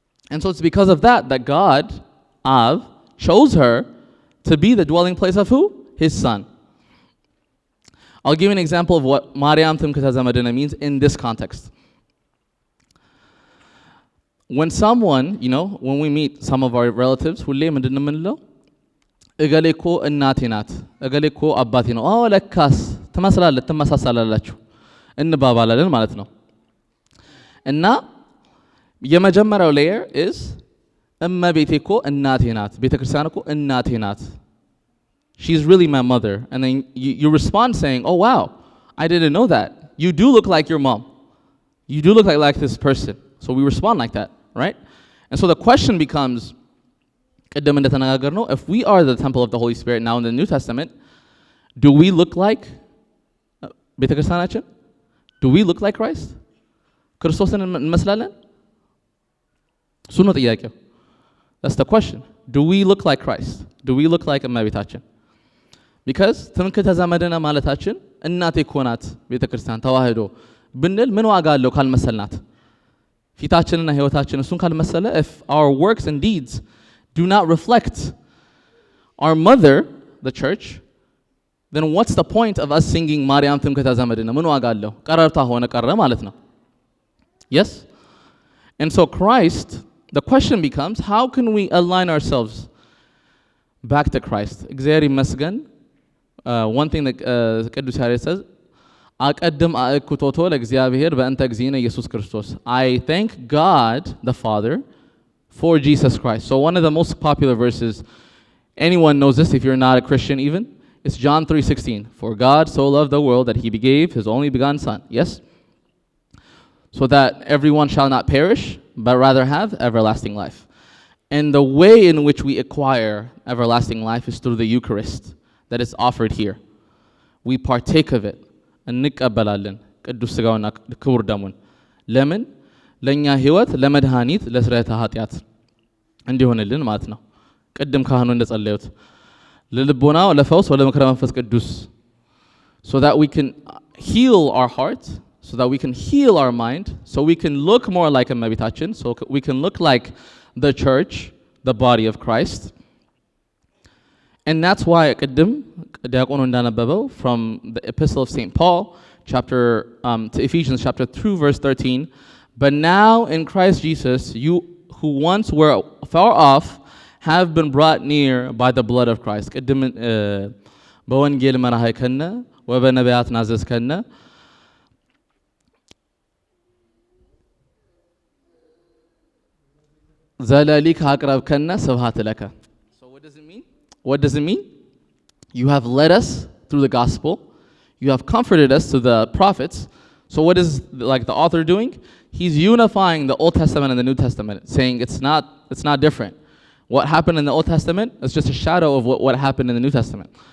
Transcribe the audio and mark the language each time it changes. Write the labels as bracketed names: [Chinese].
[English] And so it's because of that God, Av, chose her to be the dwelling place of who? His son. I'll give you an example of what Maryam Timkata Zamadina means in this context. When someone, when we meet some of our relatives, [Amharic] ሁሌ ምንድን ነው የምንለው? እገሌ እኮ እናቴ ናት፣ እገሌ እኮ አባቴ ነው። ለካስ ትመሳሰላላችሁ እንባባላለን ማለት ነው። እና የመጀመሪያው ሌየር is እመቤቴ እኮ እናቴ ናት፣ ቤተክርስቲያን እኮ እናቴ ናት. [English] She's really my mother. And then you respond saying, oh wow, I didn't know that. You do look like your mom. You do look like this person. So we respond like that, right? And so the question becomes, if we are the temple of the Holy Spirit now in the New Testament, do we look like ቤተክርስቲያናችን? Do we look like Christ? [Amharic] ክርስቶስን እንመስላለን? እሱ ነው ጥያቄው. [English] That's the question. Do we look like Christ? Do we look like እመቤታችን? [Amharic] Because ትምክህተ ዘመድነ ማለታችን እናቴ እኮ ናት ቤተክርስቲያን ተዋህዶ ብንል ምን ዋጋ አለው ካልመሰልናት? ፊታችንና ህይወታችን እሱን ካልመሰለ, [English] if our works and deeds do not reflect our mother, the church, then what's the point of us singing [Amharic] ማርያም ትምክህተ ዘመድነ? ምን ዋጋ አለው? ቀረርታ ሆነ ቀረ ማለት ነው. [English] Yes? And so Christ, the question becomes, how can we align ourselves back to Christ? [Amharic] እግዚአብሔር ይመስገን. [English] One thing that [Geez] ቅዱስ ያሬድ says, አቀድም አእኩቶቶ ለእግዚአብሔር በእንተ እግዚእነ ኢየሱስ ክርስቶስ. [English] I thank God the Father for Jesus Christ. So one of the most popular verses, anyone knows this if you're not a Christian even, it's John 3:16. For God so loved the world that he gave his only begotten Son. Yes? So that everyone shall not perish, but rather have everlasting life. And the way in which we acquire everlasting life is through the Eucharist that is offered here. We partake of it. [Amharic] እንቀበላለን ቅዱስ ሥጋውና ክቡር ደሙን። ለምን? ለእኛ ሕይወት ለመድኃኒት ለስርየተ ኃጢአት እንዲሆንልን ማለት ነው። ቅድም ካህኑ እንደጸለዩት ለልቦናው ለፈውስ ወለምክረ መንፈስ ቅዱስ, [English] so that we can heal our heart, so that we can heal our mind, so we can look more like እመቤታችን, so we can look like the church, the body of Christ. And that's why [Amharic] ቅድም ዲያቆኑ እንዳነበበው [English] from the epistle of St. Paul, to Ephesians chapter 2 verse 13, but now in Christ Jesus you who once were far off have been brought near by the blood of Christ. [Geez] ቅድም በወንጌል መራኸከነ ወበነቢያት ናዘዝከነ ዘለሊክ አቅረብከነ ስብሐት ለከ. [English] So what does it mean? What does it mean? You have led us through the gospel. You have comforted us to the prophets. So what is like the author doing? He's unifying the Old Testament and the New Testament, saying it's not different. What happened in the Old Testament is just a shadow of what happened in the New Testament.